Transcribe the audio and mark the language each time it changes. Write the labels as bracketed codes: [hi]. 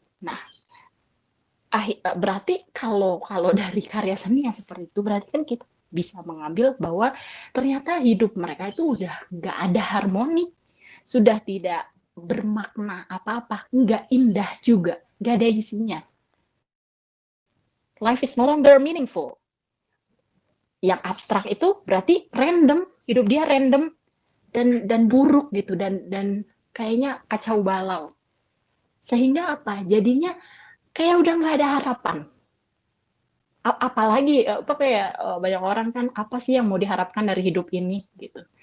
[id] Nah, berarti kalau kalau dari karya seni yang seperti itu, berarti kan kita bisa mengambil bahwa ternyata hidup mereka itu udah nggak ada harmoni, sudah tidak bermakna apa-apa, nggak indah juga, nggak ada isinya. [en] Life is no longer meaningful. [id] Yang abstrak itu berarti random, hidup dia random dan buruk gitu dan kayaknya kacau balau. Sehingga apa? Jadinya kayak udah nggak ada harapan. Apalagi apa kayak banyak orang kan apa sih yang mau diharapkan dari hidup ini gitu.